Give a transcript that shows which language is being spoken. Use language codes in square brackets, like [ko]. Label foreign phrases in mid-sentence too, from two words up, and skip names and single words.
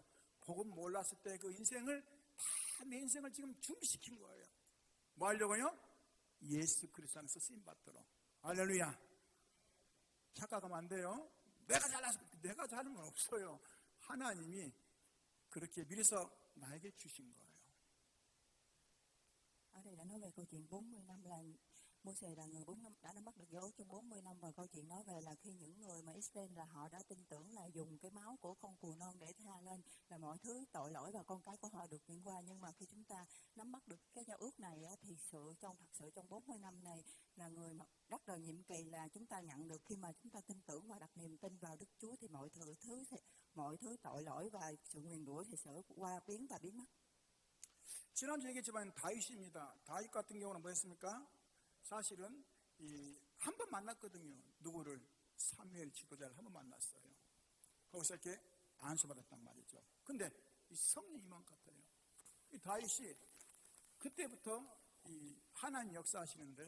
[ko] 복음 몰랐을 때 그 인생을 다 내 인생을 지금 준비시킨 거예요. 뭐 하려고요? 예수 그리스도 안에서 쓰임받도록. 할렐루야. 착각하면 안 돼요. 내가 잘나서, 내가 잘한 건 없어요. 하나님이 그렇게 미리서 나에게 주신 거예요. [vi] Ở đây đã nói về câu chuyện 40 năm là Môi-se là người 4 năm đã nắm bắt được dấu trong 40 năm, và câu chuyện nói về là khi những người mà Israel là họ đã tin tưởng là dùng cái máu của con cừu non để tha lên là mọi thứ tội lỗi và con cái của họ được nhận qua. Nhưng mà khi chúng ta nắm bắt được cái giao ước này á, thì thật sự trong 40 năm này là người mà rất là nhiệm kỳ là chúng ta nhận được, khi mà chúng ta tin tưởng và đặt niềm tin vào Đức Chúa thì mọi thứ tội lỗi và sự nguyền rủa thì sẽ qua biến và biến mất. [ko] 지난주 얘기했지만 다윗입니다. 다윗 같은 경우는 뭐였습니까? 사실은 한 번 만났거든요. 누구를? 사무엘 지도자를 한 번 만났어요. 거기서 이렇게 안수받았단 말이죠. 근데 이 성령 임한 것 같아요. 이 다윗이 그때부터 이 하나님 역사하시는데요.